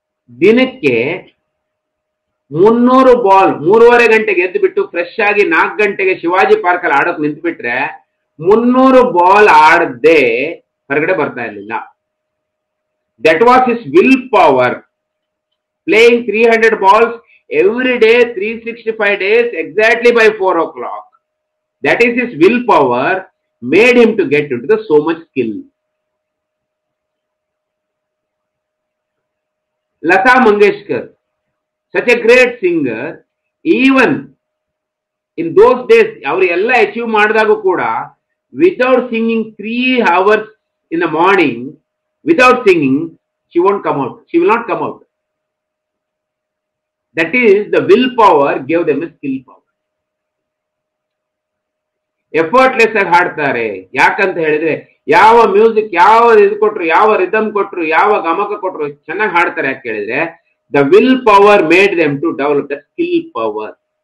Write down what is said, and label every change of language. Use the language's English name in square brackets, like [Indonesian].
[Kannada] ದಿನಕ್ಕೆ 300 ಬಾಲ್ 3:30 ಗಂಟೆಗೆ ಎದ್ದು ಬಿಟ್ಟು ಫ್ರೆಶ್ ಆಗಿ 4 ಗಂಟೆಗೆ ಶಿವಾಜಿ ಪಾರ್ಕ್ ಅಲ್ಲಿ ಆಡೋಕ್ ನಿಂತು ಬಿಟ್ರೆ 300 ಬಾಲ್ ಆಡದೆ ಹೊರಗಡೆ ಬರ್ತಾ ಇರಲಿಲ್ಲ. [English] That was his will power. Playing 300 balls every day 365 days exactly by 4 o'clock. That is his will power made him to get into the so much skill. Lata Mangeshkar, such a great singer, even in those days [Kannada] ಅವರು ಎಲ್ಲ achieve ಮಾಡಿದಾಗೂ ಕೂಡ [English] without singing 3 hours in the morning, without singing, she won't come out. She will not come out. That is the willpower gave them a skill power. [Kannada] Effortless ಆಗಿ ಹಾಡ್ತಾರೆ. ಯಾಕಂತ ಹೇಳಿದ್ರೆ ಯಾವ music, ಯಾವ ಇದು ಕೊಟ್ರು, ಯಾವ ರಿದಮ್ ಕೊಟ್ರು, ಯಾವ ಗಮಕ ಕೊಟ್ರು ಚೆನ್ನಾಗಿ ಹಾಡ್ತಾರೆ. ಯಾಕೆ ಹೇಳಿದ್ರೆ [English] The will power made them to develop the skill power.